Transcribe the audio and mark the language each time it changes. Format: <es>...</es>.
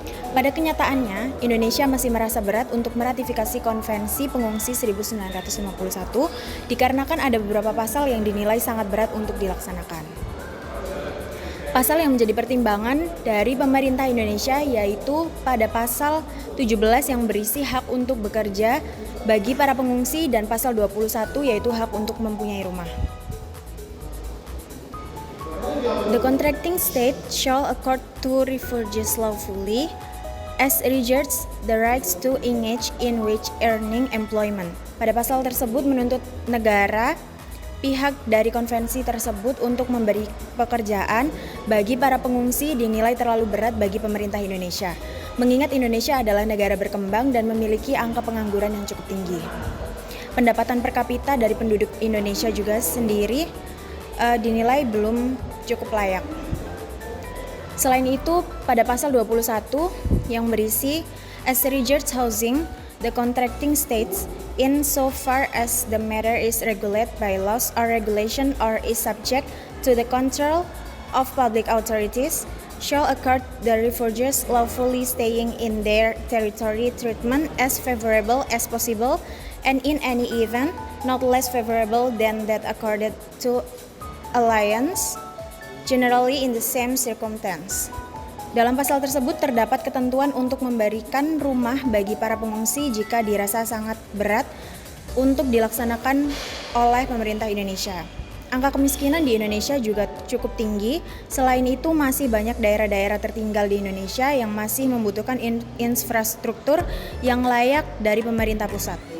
<id>Pada kenyataannya, Indonesia masih merasa berat untuk meratifikasi Konvensi Pengungsi 1951 dikarenakan ada beberapa pasal yang dinilai sangat berat untuk dilaksanakan. Pasal yang menjadi pertimbangan dari pemerintah Indonesia yaitu pada pasal 17 yang berisi hak untuk bekerja bagi para pengungsi dan pasal 21 yaitu hak untuk mempunyai rumah.</id> <en>The contracting state shall accord to refugees lawfully as regards the rights to engage in wage earning employment.</en> <id>Pada pasal tersebut menuntut negara pihak dari konvensi tersebut untuk memberi pekerjaan bagi para pengungsi dinilai terlalu berat bagi pemerintah Indonesia. Mengingat Indonesia adalah negara berkembang dan memiliki angka pengangguran yang cukup tinggi. Pendapatan per kapita dari penduduk Indonesia juga sendiri dinilai belum cukup layak. Selain itu, pada pasal 21 yang berisi</id> <en>as regards housing, the contracting states in so far as the matter is regulated by laws or regulation or is subject to the control of public authorities shall accord the refugees lawfully staying in their territory treatment as favorable as possible and in any event not less favorable than that accorded to aliens generally in the same circumstance.</en> <id>Dalam pasal tersebut terdapat ketentuan untuk memberikan rumah bagi para pengungsi jika dirasa sangat berat untuk dilaksanakan oleh pemerintah Indonesia. Angka kemiskinan di Indonesia juga cukup tinggi. Selain itu masih banyak daerah-daerah tertinggal di Indonesia yang masih membutuhkan infrastruktur yang layak dari pemerintah pusat.</id>